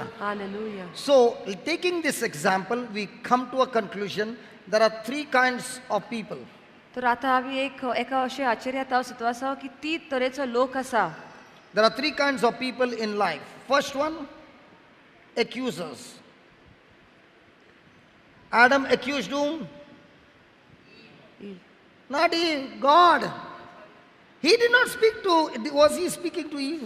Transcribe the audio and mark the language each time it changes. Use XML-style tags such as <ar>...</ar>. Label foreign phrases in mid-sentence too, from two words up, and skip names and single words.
<kok>हालेलुया.</kok> <en>So, taking this example, we come to a conclusion. There are three kinds of people.</en> <kok>तर आतां आमी एका अशें आचेर येता चितू आसा की 3 तरेचो लोक आसा.</kok> <en>There are three kinds of people in life. First one, accusers. Adam accused whom? Not Eve, God. He did not speak to, was he speaking to Eve?</en>